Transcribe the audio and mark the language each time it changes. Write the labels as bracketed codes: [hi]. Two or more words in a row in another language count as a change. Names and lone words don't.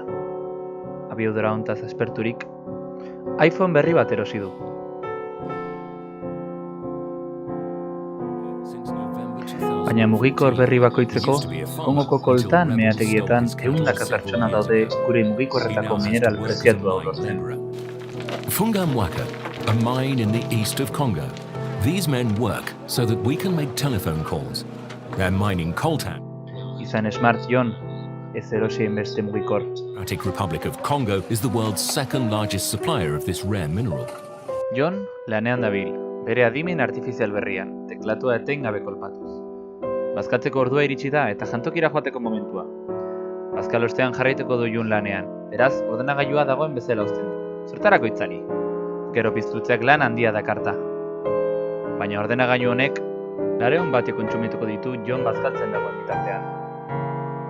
[eu] Abiadura hontaz asperturik, iPhone berri bat erosi du. Baina mugikor berri bakoitzeko, Kongoko koltan meategietan ehundaka pertsona daude gure mugikorretako mineral preziatua lortzen. [en] Fungamwaka, a mine in the east of Congo. These men work so that we can make telephone calls. They're mining coltan. [eu] Izan Smart Jon, ez erosien beste mugikor. [en] The Democratic Republic of Congo is the world's second largest supplier of this rare mineral. [eu] Jon lanean dabil, bere adimen artifizial berrian, teklatua etengabe kolpatuz. Bazkatzeko ordua iritsi da eta jantokira joateko momentua. Bazkal ostean jarraituko du Jon lanean, beraz, ordenagailua dagoen bezala uzten du. Zertarako itzali? Gero piztutzeak lan handia dakarta. Baina ordenagailu honek, 900 batio kontsumituko ditu Jon bazkaltzen dagoen bitartean.